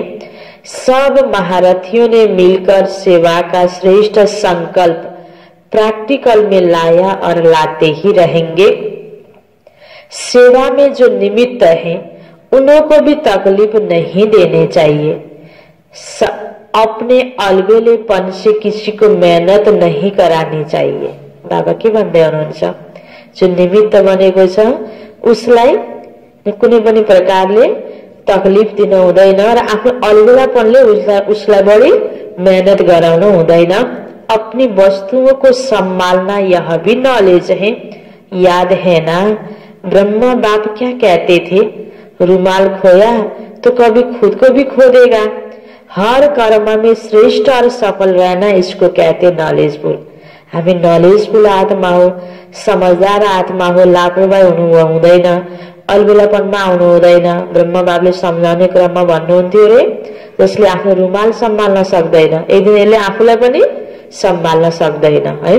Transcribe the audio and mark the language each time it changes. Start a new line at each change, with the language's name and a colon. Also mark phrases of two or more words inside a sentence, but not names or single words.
Hindi: सब महारथियों ने मिलकर सेवा का श्रेष्ठ संकल्प प्रैक्टिकल में लाया और लाते ही रहेंगे। सेवा में जो निमित्त है उन्हों को भी तकलीफ नहीं देने चाहिए। अपने अलबेलेपन से किसी को मेहनत नहीं करानी चाहिए।
Nepali: बाबा के भन्दै हुनुहुन्छ जो निमित्त बनेको छ उसलाई कुनै पनि प्रकारले तकलीफ दिन हुँदैन र आफ्नो अलबेलापनले उसलाई बढी मेहनत गराउन हुँदैन।
Hindi: अपनी वस्तुओं को संभालना यह भी नॉलेज है। याद है ना ब्रह्मा बाप क्या कहते थे, रुमाल खोया तो कभी खुद को भी खो देगा। हर कर्म में श्रेष्ठ और सफल रहना इसको कहते नॉलेजफुल।
Nepali: हामी नॉलेजफुल आत्मा हो, समझदार आत्मा हो, लापरवाही हुनु हुँदैन, अलबेलापनमा आउनु हुँदैन। ब्रह्मा बाबले सम्झाउने क्रममा भन्नुहुन्थ्यो रे जसले आफ्नो रुमाल सम्हाल्न सक्दैन एक दिन यसले आफूलाई पनि सम्हाल्न सक्दैन हैन।